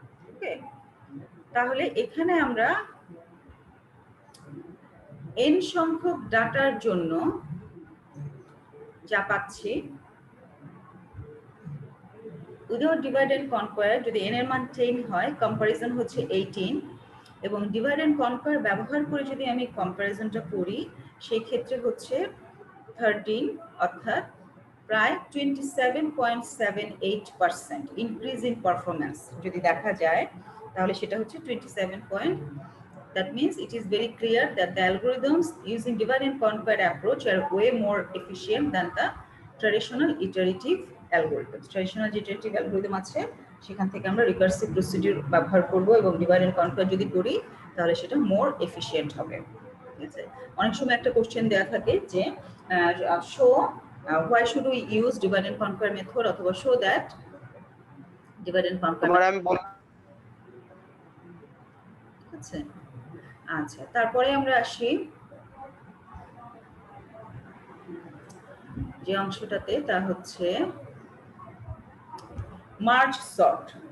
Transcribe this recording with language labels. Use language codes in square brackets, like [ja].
[bn] ওকে, তাহলে এখানে আমরা n সংখ্যক ডাটার জন্য যা পাচ্ছি, উইদাউট ডিভাইড এন্ড কনকোয়ার যদি n এর মান 10 হয়, কম্পারিজন হচ্ছে 18, এবং ডিভাইড এন্ড কনকোয়ার ব্যবহার করে যদি আমি কম্পারিজনটা করি, সেই ক্ষেত্রে হচ্ছে 13, অর্থাৎ প্রায় 27.78% [en] increase in performance [bn] যদি দেখা যায়, তাহলে সেটা হচ্ছে 27. [en] That means it is very clear that the algorithms using divide and conquer approach are way more efficient than the traditional iterative algorithms. [bn] Traditional iterative algorithm আছে, সেখান থেকে আমরা রিকার্সিভ প্রসিডিউর ব্যবহার করব এবং ডিভাইড এন্ড কনকোয়ার যদি করি, তাহলে সেটা মোর এফিশিয়েন্ট হবে। ঠিক আছে, অনেক সময় একটা কোশ্চেন দেওয়া থাকে যে show [en] why should we use divide and conquer method, [bn] অথবা [en] show that divide and conquer method। [bn] ঠিক আছে, আচ্ছা, তারপরে আমরা আসি যে অংশটাতে, তা হচ্ছে মার্জ সর্ট।